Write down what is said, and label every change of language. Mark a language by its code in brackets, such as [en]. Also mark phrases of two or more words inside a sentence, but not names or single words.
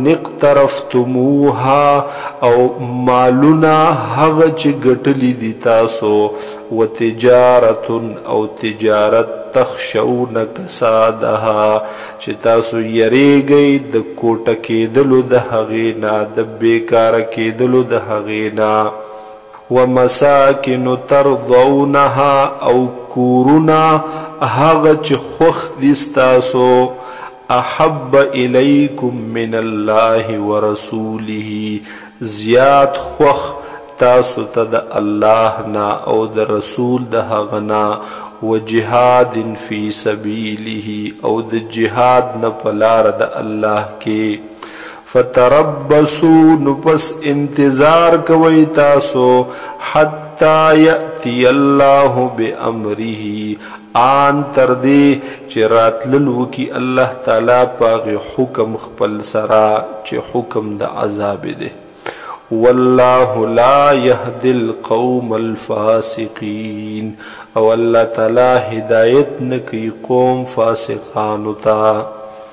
[ps] اقترفتموها او مالونا هغه چې ګټلی دي تاسو و تجارت او تجارت [ar] تخشون کسادها [ps] چې تاسو یریږئ د کوټه کېدلو د هغې نه د بیکاره کېدلو د هغې نه و [ar] مساکن ترضونها [ps] او کورونه هغه چې خوښ دي ستاسو [ar] احب الیکم من الله ورسوله [ps] زیات خوښ تاسو ته د الله نه او د رسول د هغه نه [ar] و جهاد فی سبیله [ps] او د جهاد نه په لاره د الله کې فتربصوا نو پس انتظار کوئ تاسو [ar] حتی یأتی الله بامره [ps] آن تر دې چې راتللو کی الله تعالی پاغه حکم خپل سرا چې حکم د عذاب دی. [ar] والله لا يهدي القوم الفاسقين [ps] او الله تعالی هدایت نکي قوم فاسقانو ته.